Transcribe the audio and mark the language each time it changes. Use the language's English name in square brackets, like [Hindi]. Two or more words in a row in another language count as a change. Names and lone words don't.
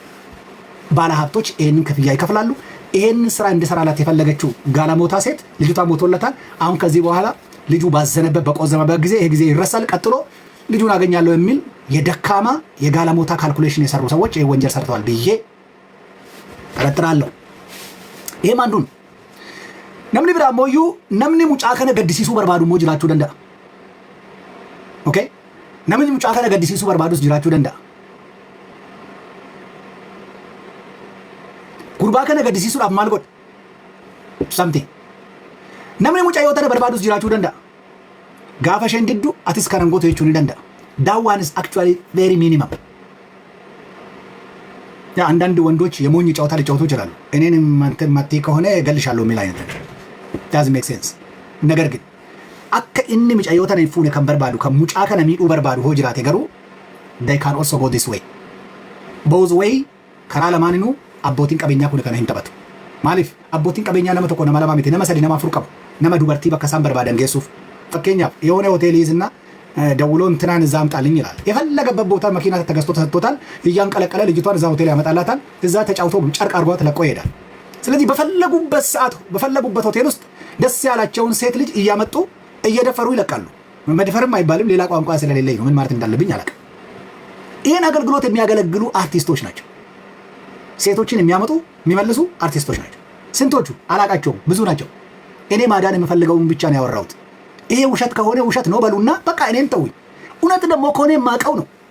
[Amharic] ባለሀብቶች ይሄንን ክፍያ ይከፍላሉ ይሄን ስራ እንድሰራላት የፈለገችው ጋላሞታ ሴት ልጅቷ ሞቶለታል አሁን ከዚህ በኋላ ልጁ ባዘነበት በቆዘመበት ጊዜ ይሄ ጊዜ ይረሳል ቀጥሎ ልጁን አገኛለሁ የሚል የደካማ የጋላሞታ ካልኩሌሽን የሰሩ ሰዎች ይሄ ወንጀል ሰርተዋል ብዬ ተረጥራለሁ ይሄም አንዱን [Oromo] namni biraa mooyyuu namni mucaa kana gaddisiisuu barbaadu moo jiraachuu danda'a okay namni mucaa kana gaddisiisuu barbaadus jiraachuu danda'a gurbaa kana gaddisiisuudhaaf maal godha something namni mucaa yoo tana barbaadus jiraachuu danda'a gaafa isheen diddu atis kanan gootu jechuu ni danda'a [English] that one is actually very minimum [Amharic] ያ አንዳንድ ወንዶች የሞኝ ጨዋታ ሊጫወቱ ይችላሉ እኔንም ማንተ ከሆነ እገልሻለሁ የሚል አይነት [English] doesn't make sense [Amharic] ነገር ግን አከ [Oromo] inni mucayyoo tana fuune kan barbaadu kan mucaa kana miidhuu barbaadu hoo jiraate garuu [English] they can also go this way both way [Oromo] karaa lamaaninu abbootiin qabeenyaa kun kana hin taphatu maaliif abbootiin qabeenyaa nama tokko nama lama miti nama sadi nama afur qabu nama dubartii bakka isaan barbaadan geessuuf fakkeenyaaf [Amharic] የሆነ ሆቴል ይዝና ደውሎ እንትናን እዛ አምጣልኝ ይላል የፈለገበት ቦታ መኪና ተገዝቶ ተሰጥቶታል እያንቀለቀለ ልጅቷን እዛ ሆቴል ያመጣላታል እዛ ተጫውቶ ጨርቅ አርጓት ለቆ ይሄዳል ስለዚህ በፈለጉበት ሰዓት በፈለጉበት ሆቴል ውስጥ ደስ ያላቸውን ሴት ልጅ እያመጡ እየደፈሩ ይለቃሉ መደፈርም አይባልም ሌላ ቋንቋ ስለሌለኝ ነው ምን ማለት እንዳለብኝ አላውቅም ይሄን አገልግሎት የሚያገለግሉ አርቲስቶች ናቸው ሴቶችን የሚያመጡ የሚመልሱ አርቲስቶች ናቸው ስንቶቹ አላቃቸውም ብዙ ናቸው እኔ ማዳን የምፈልገውን ብቻ ነው ያወራሁት ይሄ ውሸት ከሆነ ውሸት ነው በሉና በቃ እኔን ተውኝ እውነት ደግሞ ከሆነ ማቀው ነው